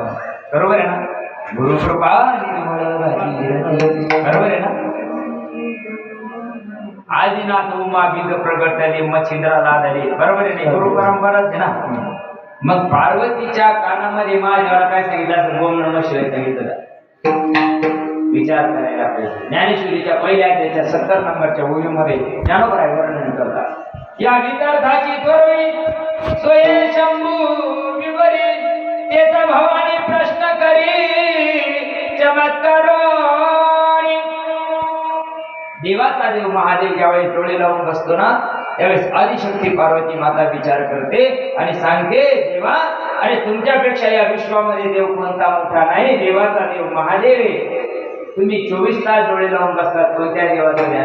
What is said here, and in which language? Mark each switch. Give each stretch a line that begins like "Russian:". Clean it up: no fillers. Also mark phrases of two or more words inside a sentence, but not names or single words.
Marathi: बरोबर आहे ना? गुरुकृपा बरोबर आहे ना? आदिनाथ उमा बीज प्रगटले मच्छिंद्राला आधारे. बरोबर आहे ना? गुरु परंपराच आहे ना. मग पार्वतीच्या कानामध्ये महादेवाला काय सांगितलं असं?
Sanskrit: ओम नमः शिवाय
Marathi: सांगितलं. विचार करायला पाहिजे. ज्ञानेश्वरीच्या पहिल्या अध्यायाच्या 70 नंबरच्या ओळीमध्ये ज्ञानोबराय वर्णन करतात. या विदर्भाची थोरवी सोये शंभू विवरी तेचा भवानी प्रश्न करी चमत्कारोणी. देवाचा देव महादेव ज्यावेळेस डोळे लावून बसतो ना त्यावेळेस आदिशक्ती पार्वती माता विचार करते आणि सांगते देवा अरे तुमच्यापेक्षा या विश्वामध्ये देव कोणता मोठा नाही. देवाचा देव महादेव आहे. तुम्ही 24 तास डोळे लावून बसतात कोणत्या देवाचं ध्यान.